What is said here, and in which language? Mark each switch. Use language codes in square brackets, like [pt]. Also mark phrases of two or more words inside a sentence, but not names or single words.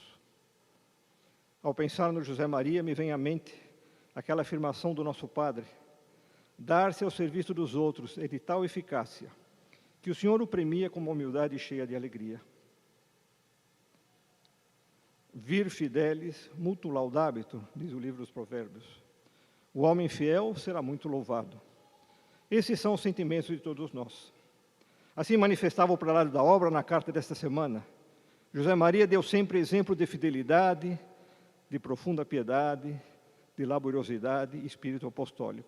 [pt] Ao pensar no José Maria, me vem à mente aquela afirmação do nosso Padre: dar-se ao serviço dos outros é de tal eficácia que o Senhor o premia com uma humildade cheia de alegria. [la] Vir fidelis multum laudabitur, [pt] diz o livro dos Provérbios. O homem fiel será muito louvado. Esses são os sentimentos de todos nós. Assim manifestava o prelado da obra na carta desta semana. José Maria deu sempre exemplo de fidelidade, de profunda piedade, de laboriosidade e espírito apostólico.